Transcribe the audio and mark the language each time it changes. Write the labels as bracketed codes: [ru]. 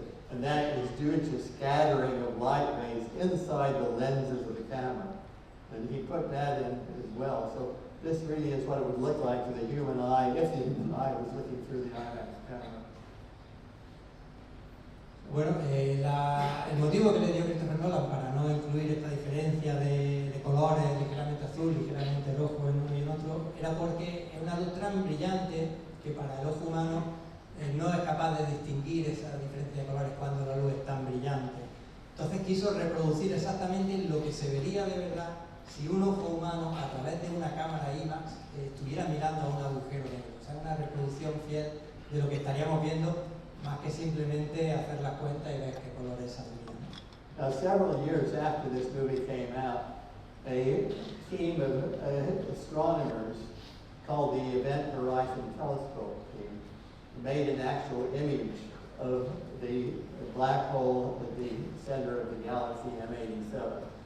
[en] And that is due to scattering of light rays inside the lenses of the camera. And he put that in as well. So this really is what it would look like to the human eye if the human eye was looking through the IMAX camera. [es] Bueno, el motivo que le dio Christopher Nolan para no incluir esta diferencia de colores, ligeramente azul, ligeramente rojo en uno y en otro, era porque es una luz tan brillante que para el ojo humano no es capaz de distinguir esa diferencia de colores cuando la luz es tan brillante. Entonces quiso reproducir exactamente lo que se vería de verdad si un ojo humano a través de una cámara IMAX estuviera mirando a un agujero negro. O sea, una reproducción fiel de lo que estaríamos viendo, más que simplemente hacer la cuenta y ver qué colores saldrían. [en] Now, several years after this movie came out, a team of astronomers called the Event Horizon Telescope team made an actual image of the black hole at the center of the galaxy M87.